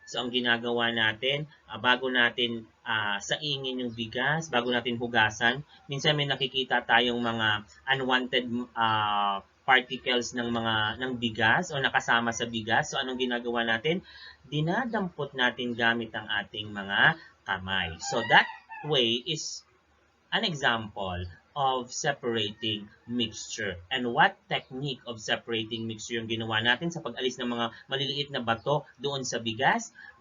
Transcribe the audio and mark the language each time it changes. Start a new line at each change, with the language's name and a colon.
Filipino: So ang ginagawa natin, bago natin saingin yung bigas, bago natin hugasan, minsan may nakikita tayong mga unwanted particles ng bigas o nakasama sa bigas. So anong ginagawa natin? Dinadampot natin gamit ang ating mga kamay.
English: So that way is an example of separating mixture. And what technique of separating mixture
Filipino: yung ginawa natin sa pag-alis ng mga maliliit na bato doon sa bigas?